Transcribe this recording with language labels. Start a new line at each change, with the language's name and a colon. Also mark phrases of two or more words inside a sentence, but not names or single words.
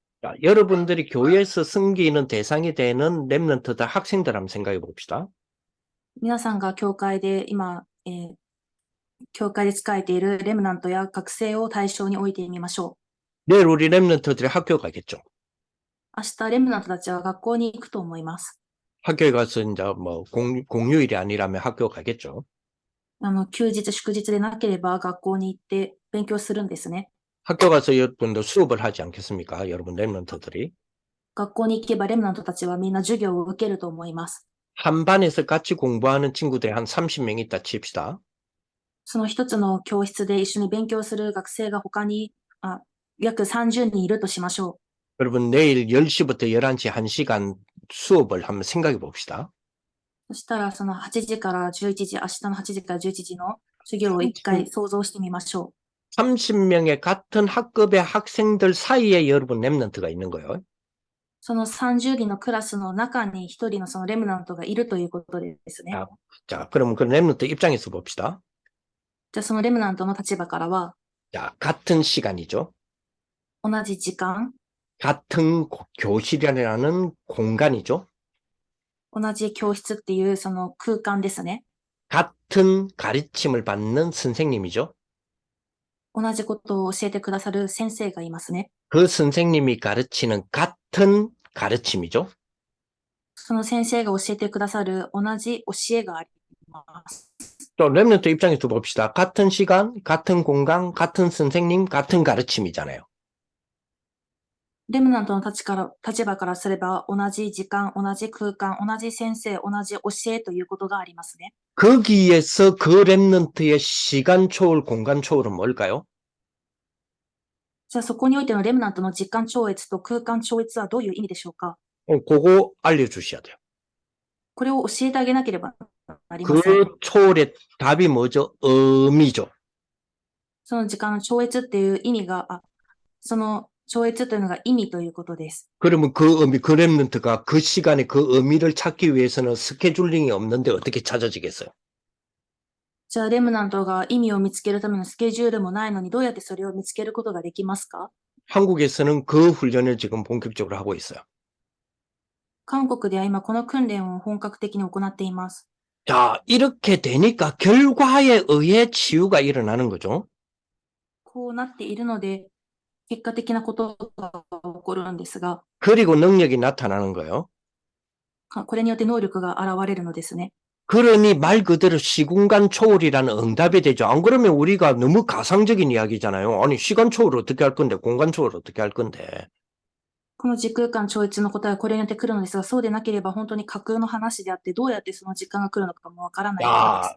Korean: 자, 여러분들이 교회에서 섬기는 대상이 되는 랩런트들 학생들 한번 생각해 봅시다.
Japanese: 皆さんが教会で今、教会で仕えているレムナントや学生を対象に置いてみましょ
Korean: 내일 우리 랩런트들이 학교 가겠죠.
Japanese: う。明日レムナントたちは学校に行くと思います。
Korean: 학교에 가서 이제 뭐 공휴일이 아니라면 학교 가겠죠.
Japanese: 休日、祝日でなければ学校に行って勉強するんですね。
Korean: 학교 가서 여러분들 수업을 하지 않겠습니까? 여러분 랩런트들이.
Japanese: 学校に行けばレムナントたちはみんな授業を受けると思います。
Korean: 한 반에서 같이 공부하는 친구들이 한 30명 있다 칩시다.
Japanese: その一つの教室で一緒に勉強する学生が他に約30人いるとしましょう。
Korean: 여러분 내일 10시부터 11시 1시간 수업을 한번 생각해 봅시다.
Japanese: そしたらその8時から11時、明日の8時から11時の授業を一回想像してみましょう。
Korean: 30명의 같은 학급의 학생들 사이에 여러분 랩런트가 있는 거예요.
Japanese: その30人のクラスの中に一人のそのレムナントがいるということですね。
Korean: 자, 그러면 그 랩런트 입장에서 봅시다.
Japanese: じゃあそのレムナントの立場からは
Korean: 자, 같은 시간이죠.
Japanese: 同じ時間、
Korean: 같은 교실이라는 공간이죠.
Japanese: 同じ教室っていうその空間ですね。
Korean: 같은 가르침을 받는 선생님이죠.
Japanese: 同じことを教えてくださる先生がいますね。
Korean: 그 선생님이 가르치는 같은 가르침이죠.
Japanese: その先生が教えてくださる同じ教えがあります。
Korean: 또 랩런트 입장에서 봅시다. 같은 시간, 같은 공간, 같은 선생님, 같은 가르침이잖아요.
Japanese: レムナントの立場からすれば同じ時間、同じ空間、同じ先生、同じ教えということがありますね。
Korean: 거기에서 그 랩런트의 시간 초월, 공간 초월은 뭘까요?
Japanese: じゃあそこにおいてのレムナントの時間超越と空間超越はどういう意味でしょうか？
Korean: 그거 알려주셔야 돼요.
Japanese: これを教えてあげなければなりません。
Korean: 그 초월의 답이 뭐죠? 의미죠.
Japanese: その時間の超越っていう意味が、その超越というのが意味ということです。
Korean: 그러면 그 의미, 그 랩런트가 그 시간에 그 의미를 찾기 위해서는 스케줄링이 없는데 어떻게 찾아지겠어요?
Japanese: じゃあレムナントが意味を見つけるためのスケジュールもないのにどうやってそれを見つけることができますか？
Korean: 한국에서는 그 훈련을 지금 본격적으로 하고 있어요.
Japanese: 韓国では今この訓練を本格的に行っています。
Korean: 자, 이렇게 되니까 결과에 의해 치유가 일어나는 거죠.
Japanese: こうなっているので、結果的なことが起こるんですが、
Korean: 그리고 능력이 나타나는 거예요.
Japanese: これによって能力が現れるのですね。
Korean: 그러니 말 그대로 시공간 초월이라는 응답이 되죠. 안 그러면 우리가 너무 가상적인 이야기잖아요. 아니, 시간 초월 어떻게 할 건데, 공간 초월 어떻게 할 건데.
Japanese: この時空間超越の答えはこれによって来るのですが、そうでなければ本当に架空の話であって、どうやってその時間が来るのかもわからないからです。